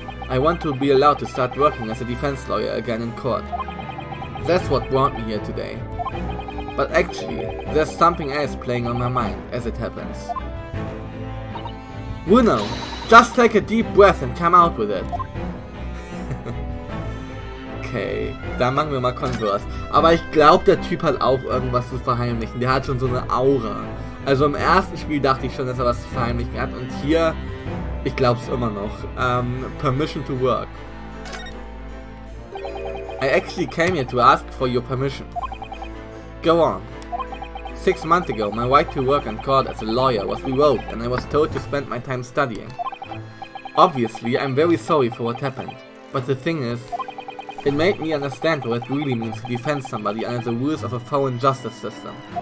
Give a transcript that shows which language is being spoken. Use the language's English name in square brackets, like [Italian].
[English] I want to be allowed to start working as a defense lawyer again in court. That's what brought me here today. But actually, there's something else playing on my mind, as it happens. Bruno, just take a deep breath and come out with it. [German] Okay, dann machen wir mal Converse. Aber ich glaube, der Typ hat auch irgendwas zu verheimlichen. Der hat schon so eine Aura. Also im ersten Spiel dachte ich schon, dass er was zu verheimlichen hat. Und hier, ich glaube es immer noch. [English] Permission to work. I actually came here to ask for your permission. Go on. 6 months ago, my right to work in court as a lawyer was revoked and I was told to spend my time studying. Obviously, I'm very sorry for what happened. But the thing is, it made me understand what it really means to defend somebody under the rules of a foreign justice system.